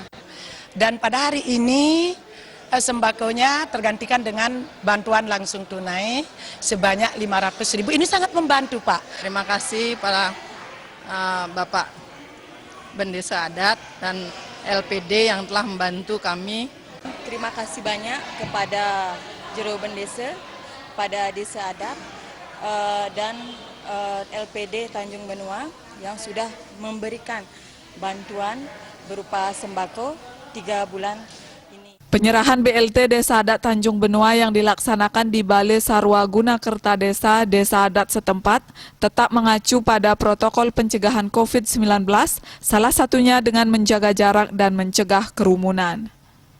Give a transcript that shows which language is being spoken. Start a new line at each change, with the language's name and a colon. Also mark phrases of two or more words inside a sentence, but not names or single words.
Indonesian: Dan pada hari ini sembakonya tergantikan dengan bantuan langsung tunai sebanyak Rp500.000. Ini sangat membantu, Pak. Terima kasih para Bapak Bendesa Adat dan LPD yang telah membantu kami. Terima kasih banyak kepada Jero Bendesa, pada Desa Adat dan LPD Tanjung Benoa yang sudah memberikan bantuan berupa sembako 3 bulan ini. Penyerahan BLT Desa Adat Tanjung Benoa yang dilaksanakan di Balai Sarwaguna Kertadesa, Desa Adat setempat, tetap mengacu pada protokol pencegahan COVID-19, salah satunya dengan menjaga jarak dan mencegah kerumunan.